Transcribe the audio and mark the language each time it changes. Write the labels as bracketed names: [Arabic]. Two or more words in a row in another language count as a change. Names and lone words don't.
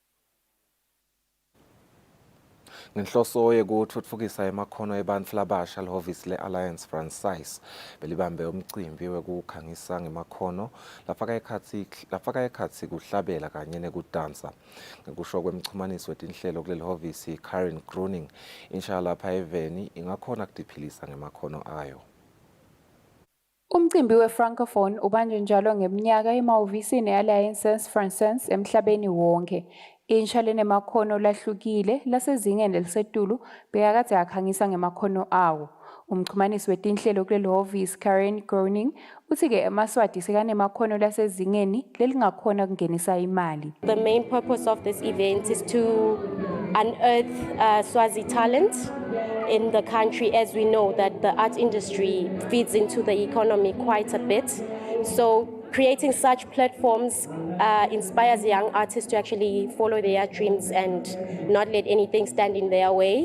[Swati] Ngenhloso yekutfutfukisa emakhono ebantfu labasha lihhovisi le-Alliance Francaise belibambe umcimbi wekukhangisa ngemakhono lafaka ekhatsi kuhlabela kanye nekudansa. Ngekusho kwemchumanisi wetinhlelo kuleli hhovisi Karen Groening, insha lapha eveni ingakhona kutiphilisa ngemakhono ayo. Umcimbi we-Francophone ubanjwe njalo ngeminyaka emahhovisini e-Alliance Francaise emhlabeni wonke. Insha lenemakhono lahlukile lasezingeni elisetulu bekakade akhangisa ngemakhono awo. Umchumanisi wetinhlelo kuleli hhovisi Karen Groening uthi-ke eMaswati sekanemakhono lasezingeni lelingakhona kungenisa imali. [English] The main purpose of this event is to unearth Swazi talent in the country, as we know that the art industry feeds into the economy quite a bit. So creating such platforms inspires young artists to actually follow their dreams and not let anything stand in their way.